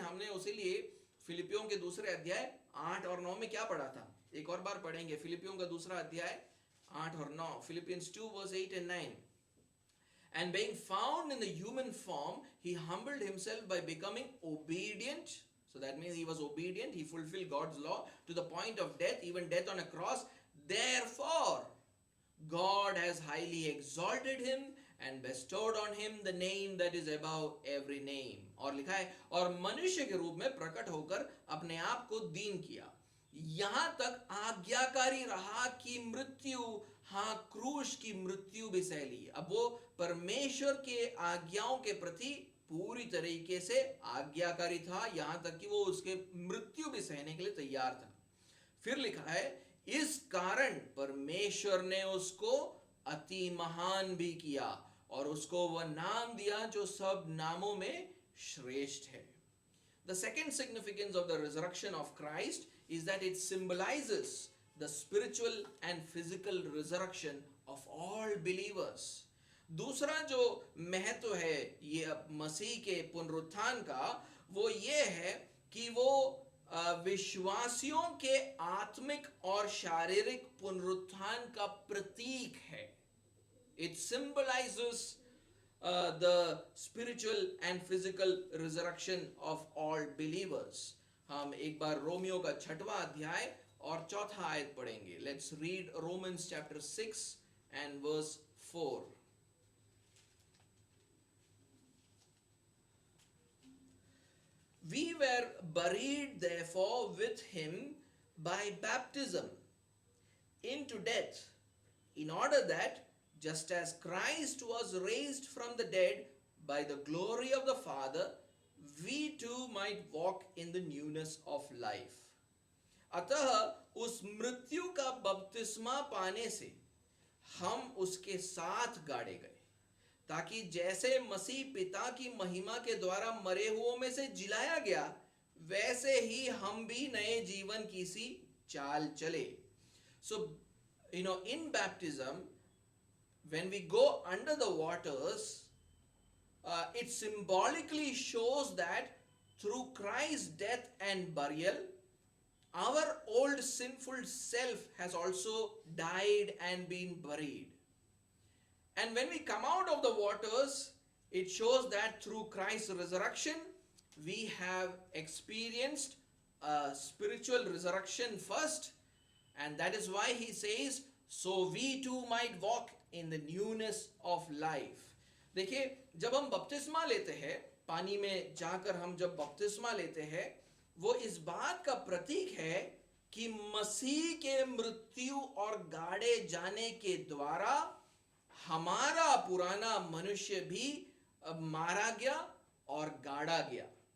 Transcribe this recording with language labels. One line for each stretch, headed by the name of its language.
Hindi: हमने उसी लिए फिलिपियों के दूसरे अध्याय 8 और 9 में क्या पढ़ा था? एक और बार पढ़ेंगे. फिलिपियों का दूसरा अध्याय 8 और 9.
English: Philippians 2 verse 8 and 9. And being found in the human form, he humbled himself by becoming obedient. So that means he was obedient. He fulfilled God's law to the point of death, even death on a cross. Therefore, God has highly exalted him and bestowed on him the name that is above every name.
Hindi: और लिखा है, और मनुष्य के रूप में प्रकट होकर अपने आप को दीन किया. यहां तक आज्ञाकारी रहा कि मृत्यु, हाँ, क्रूस की मृत्यु भी सह ली. अब वो परमेश्वर के आज्ञाओं के प्रति पूरी तरीके से आज्ञाकारी था, यहां तक कि वो उसके मृत्यु भी सहने के लिए तैयार था. फिर लिखा है, इस कारण परमेश्वर ने उसको अति महान भी किया और उसको वह नाम दिया जो सब नामों में श्रेष्ठ है.
English: The second significance of the resurrection of Christ is that it symbolizes the spiritual and physical resurrection of all believers.
Hindi: दूसरा जो महत्व है ये मसीह के पुनरुत्थान का वो ये है कि वो विश्वासियों के आत्मिक और शारीरिक पुनरुत्थान का प्रतीक है.
English: It symbolizes the spiritual and physical resurrection of all believers.
Hindi: हम एक बार रोमियो का 6वां अध्याय और 4था आयत पढ़ेंगे.
English: Let's read Romans chapter 6 and verse 4. We were buried therefore with him by baptism into death, in order that just as Christ was raised from the dead by the glory of the Father, we too might walk in the newness of life.
Hindi: अतः उस मृत्यु का बपतिस्मा पाने से हम उसके साथ गाड़े गए, ताकि जैसे मसीह पिता की महिमा के द्वारा मरे हुओं में से जिलाया गया, वैसे ही हम भी नए जीवन की सी चाल चले.
English: So, in baptism, when we go under the waters, it symbolically shows that through Christ's death and burial, our old sinful self has also died and been buried. And when we come out of the waters, it shows that through Christ's resurrection, we have experienced a spiritual resurrection first. And that is why he says, so we too might walk in the newness of life.
Hindi: देखिए, जब हम बपतिस्मा लेते हैं, पानी में जाकर हम जब बपतिस्मा लेते हैं, वो इस बात का प्रतीक है कि मसीह के मृत्यु और गाड़े जाने के द्वारा हमारा पुराना मनुष्य भी मारा गया और गाड़ा गया.